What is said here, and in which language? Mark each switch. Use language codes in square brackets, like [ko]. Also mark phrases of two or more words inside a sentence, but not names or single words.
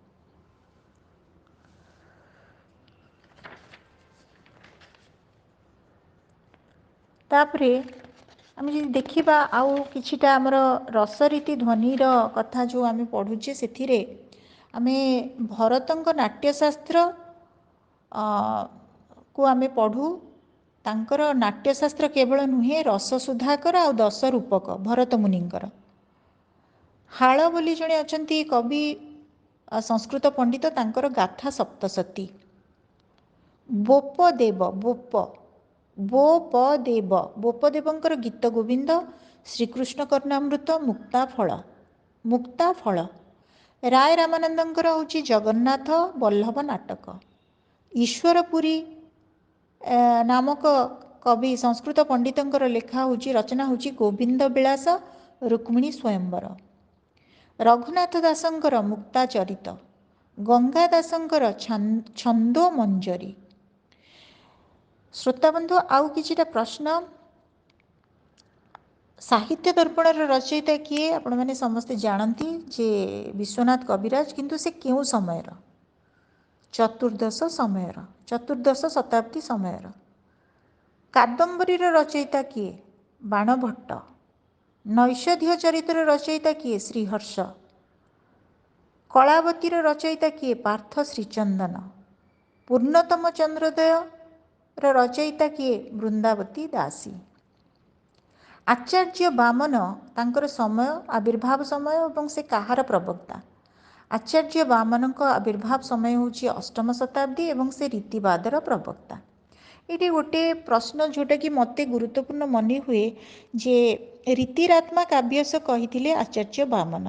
[or] ତାପରେ ଆମେ ଯେ ଦେଖିବା ଆଉ କିଛିଟା ଆମର ରସରୀତି ଧ୍ୱନିର କଥା ଯୋ ଆମେ ପଢୁଛେ ସେଥିରେ ଆମେ ଭରତଙ୍କ ନାଟ୍ୟଶାସ୍ତ୍ର କୁ ଆମେ ପଢୁ। ତାଙ୍କର ନାଟ୍ୟଶାସ୍ତ୍ର କେବଳ ନୁହେଁ ରସ ସୁଧାକର ଆ 10 ରୂପକ ଭରତ ମୁନିଙ୍କର। ହାଲ ବୋଲି ଜଣେ ଅଛନ୍ତି କବି ସଂସ୍କୃତ ପଣ୍ଡିତ ତାଙ୍କର ଗାଥା ସପ୍ତଶତୀ। ବୋପଦେବ ବୋପଦେବଙ୍କର ଗୀତ ଗୋବିନ୍ଦ, ଶ୍ରୀକୃଷ୍ଣ କର୍ଣ୍ଣାମୃତ, ମୁକ୍ତା ଫଳ। ରାୟ ରାମାନନ୍ଦଙ୍କର ହେଉଛି ଜଗନ୍ନାଥ ବଲ୍ଲଭ ନାଟକ। ଈଶ୍ୱରପୁରୀ ନାମକ କବି ସଂସ୍କୃତ ପଣ୍ଡିତଙ୍କର ଲେଖା ହେଉଛି ରଚନା ହେଉଛି ଗୋବିନ୍ଦ ବିଳାସ ରୁକ୍ମିଣୀ ସ୍ୱୟମ୍ବର। ରଘୁନାଥ ଦାସଙ୍କର ମୁକ୍ତା ଚରିତ, ଗଙ୍ଗା ଦାସଙ୍କର ଛନ୍ଦୋ ମଞ୍ଜରୀ। ଶ୍ରୋତାବନ୍ଧୁ ଆଉ କିଛିଟା ପ୍ରଶ୍ନ। ସାହିତ୍ୟ ଦର୍ପଣର ରଚୟିତା କିଏ ଆପଣ ମାନେ ସମସ୍ତେ ଜାଣନ୍ତି ଯେ ବିଶ୍ୱନାଥ କବିରାଜ, କିନ୍ତୁ ସେ କେଉଁ ସମୟର? ଚତୁର୍ଦ୍ଦଶ ଶତାବ୍ଦୀ ସମୟର। କାଦମ୍ବରୀର ରଚୟିତା କିଏ? ବାଣଭଟ୍ଟ। ନୈଷଧୀୟ ଚରିତ୍ର ରଚୟିତା କିଏ? ଶ୍ରୀହର୍ଷ। କଳାବତୀର ରଚୟିତା କିଏ? ପାର୍ଥ ଶ୍ରୀଚନ୍ଦନ। ପୂର୍ଣ୍ଣତମ ଚନ୍ଦ୍ରୋଦୟ ରଚୟିତା କିଏ? वृंदावती दासी। ଆଚାର୍ଯ୍ୟ ବାମନ ତାଙ୍କର ସମୟ ଆବିର୍ଭାବ ସମୟ ଆଉ ସେ କାହାର ପ୍ରବକ୍ତା? ଆଚାର୍ଯ୍ୟ ବାମନ ଆବିର୍ଭାବ ସମୟ ହେଉଛି 8ମ ଶତାବ୍ଦୀ ଏବଂ ସେ ରୀତିବାଦର ପ୍ରବକ୍ତା। ଏ ଗୋଟେ ପ୍ରଶ୍ନ ଯୋଉଟା କି ମତେ ଗୁରୁତ୍ୱପୂର୍ଣ୍ଣ ମନେ ହୁଏ ଯେ [sa] ରୀତିରାତ୍ମା କାବ୍ୟସ୍ୟ [or] କହି ଆଚାର୍ଯ୍ୟ ବାମନ।